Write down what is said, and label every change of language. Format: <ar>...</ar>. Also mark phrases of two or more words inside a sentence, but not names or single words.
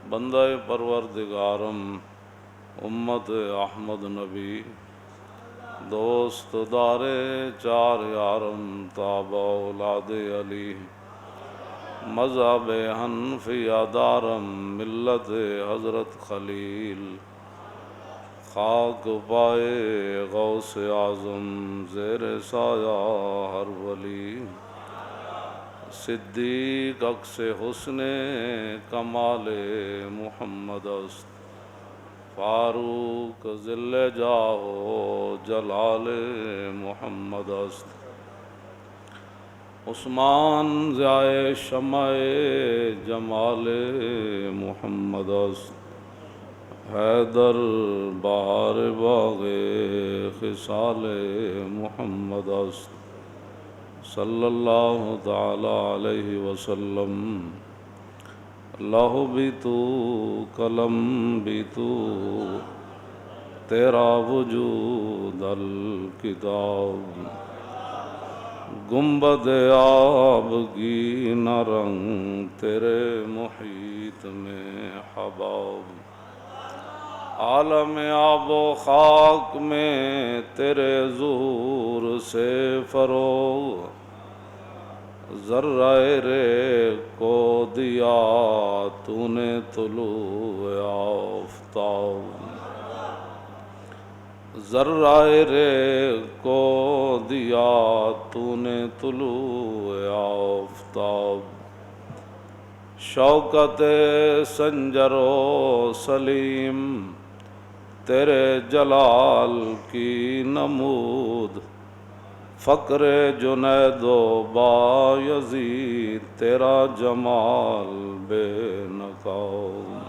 <fa>بندہ پروردگارم امت احمد نبی دوست دار چار یارم تابع اولاد علی مذہب حنفیہ دارم ملت حضرت خلیل خاک پائے غوث اعظم زیر سایہ ہر ولی صدیق عکس حسن کمال محمد است فاروق ذل جاہ جلال محمد است عثمان ضیاء شمع جمال محمد است حیدر بہار باغ خصال محمد است</fa> <ar>صلی اللہ تعالی علیہ وسلم</ar> <ur>اللہ بھی تو قلم بھی تو تیرا وجود الکتاب گنبد آبگی نہ رنگ تیرے محیط میں حباب عالم آب و خاک میں تیرے ظہور سے فروغ ذرہ ریگ کو دیا تو نے طلوع آفتاب ذرہ ریگ کو دیا تو نے طلوع آفتاب شوکت سنجر و سلیم تیرے جلال کی نمود فقر جنید و بایزید تیرا جمال بے نقاب</ur>